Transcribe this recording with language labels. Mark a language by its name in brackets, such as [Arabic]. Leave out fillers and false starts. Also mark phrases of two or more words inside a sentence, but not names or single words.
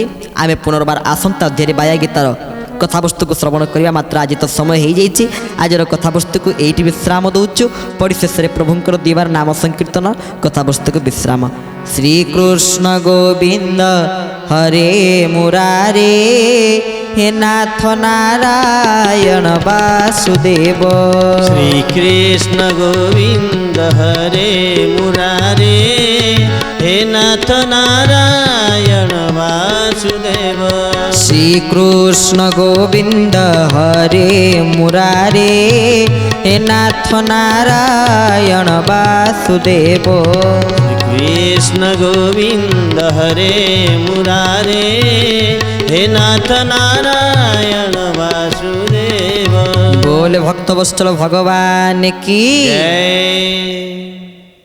[Odia] ଆମେ ପୁନର୍ବାର ଆସନ୍ତା ଅଧ୍ୟାୟରେ ବାୟା ଗୀତାର କଥାବସ୍ତୁକୁ ଶ୍ରବଣ କରିବା। ମାତ୍ର ଆଜି ତ ସମୟ ହୋଇଯାଇଛି, ଆଜିର କଥାବସ୍ତୁକୁ ଏଇଠି ବିଶ୍ରାମ ଦେଉଛୁ। ପରିଶେଷରେ ପ୍ରଭୁଙ୍କର ଦିବାର ନାମ ସଂକୀର୍ତ୍ତନ, କଥାବସ୍ତୁକୁ ବିଶ୍ରାମ। [Sanskrit] ଶ୍ରୀକୃଷ୍ଣ ଗୋବିନ୍ଦ ହରେ ମୁରାରେ, हे नाथ नारायण वासुदेव। श्री कृष्ण गोविंद हरे मुरारे, हे नाथ नारायण वासुदेव। श्री कृष्ण गोविंद हरे मुरारे, हे नाथ नारायण वासुदेव। कृष्ण गोविंद हरे मुरारे, हे नाथ नारायण वासुदेव। [Hindi] बोले भक्त वत्सल भगवान की जय।